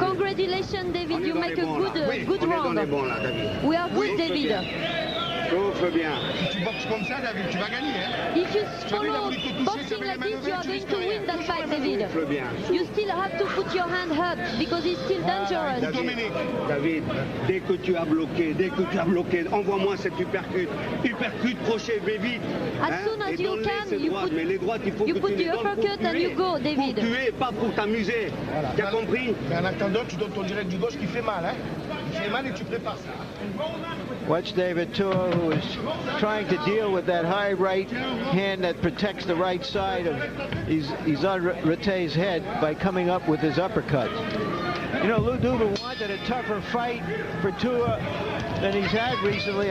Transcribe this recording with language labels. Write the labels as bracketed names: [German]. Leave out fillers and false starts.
[English] Congratulations, David. You make a good round. [French] Bon, là, David. [English] We are good, David. [French] Souffle bien. Si tu boxes comme ça, David, tu vas gagner. Hein? [English] If you follow boxing like this, you are going to win that fight, David. [French] Souffle bien. [English] You still have to put your hand up because it's still dangerous. [French] David, dès que tu as bloqué, envoie-moi cette uppercut. Uppercut, crochet, mais vite. [English] As soon as you can, you put the uppercut and you go, David. [French] Pour tuer, pas pour t'amuser. Voilà. Tu as compris? Mais en attendant, tu donnes ton direct du gauche qui fait mal, hein? Il fait mal et tu prépares ça. [English] Watch David Tua, who is trying to deal with that high right hand that protects the right side of Izon Rete's head by coming up with his uppercut. You know, Lou Duva wanted a tougher fight for Tua than he's had recently.